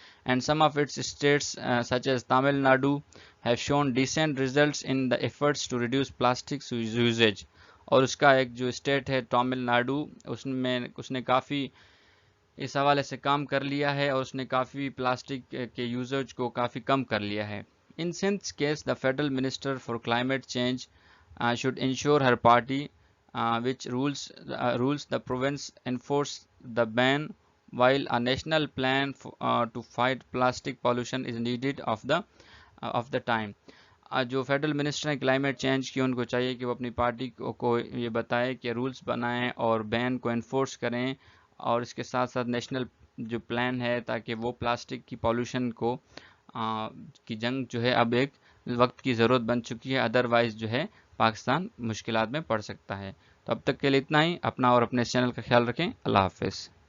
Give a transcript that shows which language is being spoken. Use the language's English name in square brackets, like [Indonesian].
[English] And some of its states such as Tamil Nadu have shown decent results in the efforts to reduce plastic usage. [Urdu] اور اس کا ایک جو state ہے تامل ناڈو، اس نے کافی اس حوالے سے کام کر لیا ہے، اور اس نے کافی پلاسٹک کے یوزیج کو کافی کم کر لیا ہے. [English] In Sindh's case, the federal minister for climate change should ensure her party which rules the province enforce the ban, while a national plan to fight plastic pollution is needed of the time. [Urdu] جو federal minister ہیں climate change کی، ان کو چاہیے کہ وہ اپنی party کو یہ بتائے کہ رولز بنائیں اور بین کو انفورس کریں، اور اس کے ساتھ ساتھ نیشنل جو پلان ہے تاکہ وہ پلاسٹک کی پالوشن کو کی جنگ جو ہے اب ایک وقت کی ضرورت بن چکی ہے، ادروائز جو ہے پاکستان مشکلات میں پڑ سکتا ہے. تو اب تک کے لیے اتنا ہی. اپنا اور اپنے چینل کا خیال رکھیں. اللہ حافظ.